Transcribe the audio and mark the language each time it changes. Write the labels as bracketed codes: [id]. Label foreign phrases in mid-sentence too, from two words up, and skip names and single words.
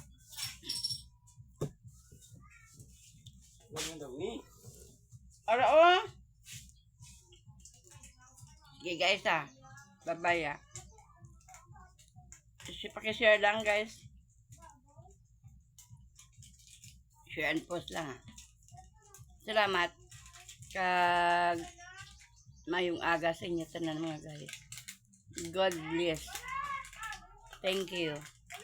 [tl] Ganyan dawni. [hil] Ara o. [tl] Sige guys Bye-bye Pakishare lang guys. [en] Share and post [tl] lang Salamat. [hil] Kag mayong aga sa inyo tanan mga guys. [en] God bless. Thank you.